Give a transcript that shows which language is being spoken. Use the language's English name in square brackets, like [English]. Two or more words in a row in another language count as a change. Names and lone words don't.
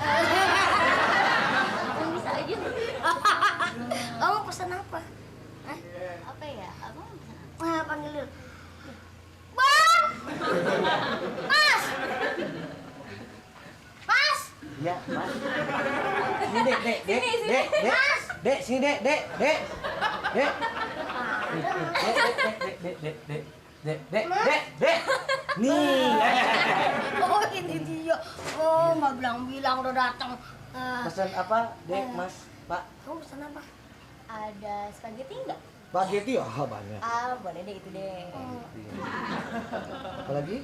[Indonesian] Abang bisa aja. Kamu pesan apa? Hah? Apa ya? Abang bisa apa? Nah, panggil dulu. Bang! Mas! Mas! Ya, Mas. Sini, Dek, Dek, Dek, Dek, Dek. Dek, sini, Dek, Dek, Dek. Dek. Dek. Nih. Oh, ini dia. Oh, nggak bilang-bilang udah datang. Pesan apa, Dek, Mas, Pak? Kamu pesan apa? Ada spaghetti enggak? Spaghetti ya banyak. Ah boleh deh itu deh. Apalagi?